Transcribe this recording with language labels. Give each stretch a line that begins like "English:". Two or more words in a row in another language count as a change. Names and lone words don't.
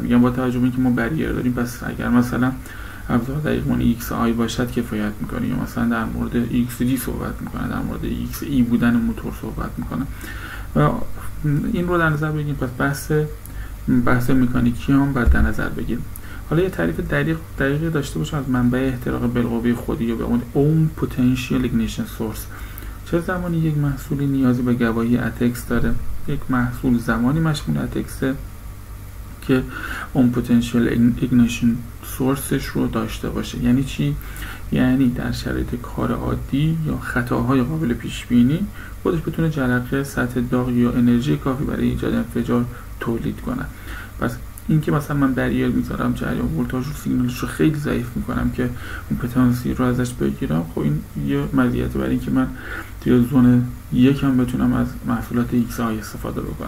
Persian: میگم با توجه به اینکه ما بریر داریم، پس اگر مثلا ابزار دقیقاً XI باشد کفایت می‌کنه، یا مثلا در مورد XD صحبت می‌کنه، در مورد XE بودن موتور صحبت می‌کنه و این رو در نظر بگیریم. پس بحث مکانیکی هم باید در نظر بگیریم. حالا یه تعریف دقیقی داشته باشم از منبع احتراق بالقوه خودی یا به اون
English: own potential ignition source.
Persian: چه زمانی یک محصولی نیازی به گواهی اتکس داره؟ یک محصول زمانی مشمول اتکسه که
English: own potential ignition sourceش
Persian: رو داشته باشه. یعنی چی؟ یعنی در شرایط کار عادی یا خطاهای قابل پیش بینی خودش بتونه جرقه، سطح داغ یا انرژی کافی برای ایجاد انفجار تولید کنه. پس این که مثلا من بریر میذارم، جریان ولتاژ رو، سیگنالش رو خیلی ضعیف میکنم که اون پتانسیل رو ازش بگیرم، خب این یه مزیت برای اینکه من توی زون یکم بتونم از محصولات XI استفاده بکنم.